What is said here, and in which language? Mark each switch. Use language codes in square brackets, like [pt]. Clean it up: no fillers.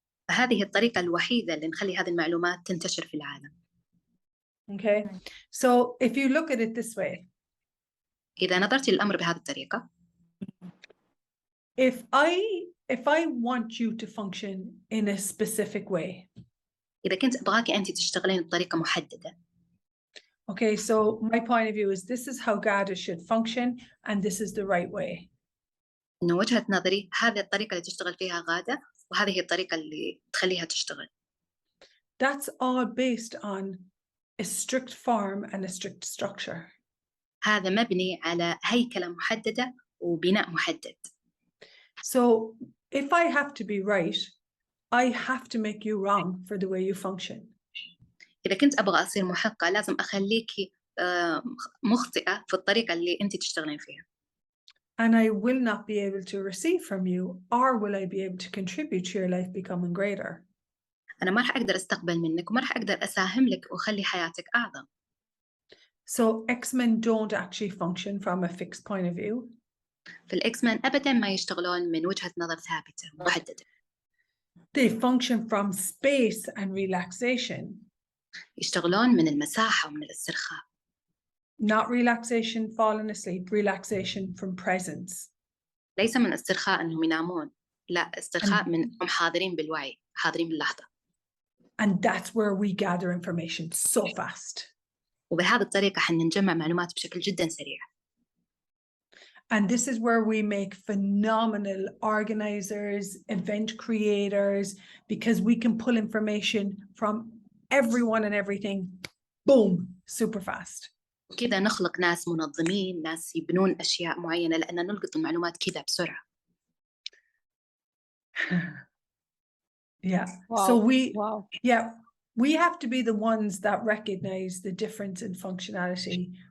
[ar] هذه الطريقة الوحيدة اللي نخلي هذه المعلومات تنتشر في العالم. [en] Okay, so if you look at it this way. [ar] إذا نظرت للأمر بهذه الطريقة. [en] If I want you to function in a specific way. [ar] إذا كنت أبغاكي أنت تشتغلين بطريقة محددة. [en] Okay, so my point of view is this is how GADA should function and this is the right way. [ar] إنه وجهة نظري هذه الطريقة اللي تشتغل فيها غادة وهذه الطريقة اللي تخليها تشتغل. [en] That's all based on a strict form and a strict structure. [ar] هذا مبني على هيكلة محددة وبناء محدد. [en] So if I have to be right, I have to make you wrong for the way you function. [ar] إذا كنت أبغى أصير محقة لازم أخليكي مخطئة في الطريقة اللي أنت تشتغلين فيها. [en] And I will not be able to receive from you, or will I be able to contribute to your life becoming greater. [ar] أنا ما راح أقدر أستقبل منك وما راح أقدر أساهم لك وأخلي حياتك أعظم. [en] So Xmen don't actually function from a fixed point of view. [ar] في الإكسمان أبداً ما يشتغلون من وجهة نظر ثابتة محددة. [en] They function from space and relaxation. [ar] يشتغلون من المساحة ومن الاسترخاء. [en] Not relaxation, falling asleep, relaxation from presence. [ar] ليس من استرخاء أنهم ينامون، لا استرخاء من أنهم حاضرين بالوعي، حاضرين باللحظة. [en] And that's where we gather information so fast. [ar] وبهذه الطريقة حنجمع معلومات بشكل جدا سريع. [en] And this is where we make phenomenal organizers, event creators, because we can pull information from everyone and everything, boom, super fast. [ar] كذا نخلق ناس منظمين، ناس يبنون أشياء معينة لأن نلقط المعلومات كذا بسرعة. [en] Yeah. Wow. So we have to be the ones that recognize the difference in functionality.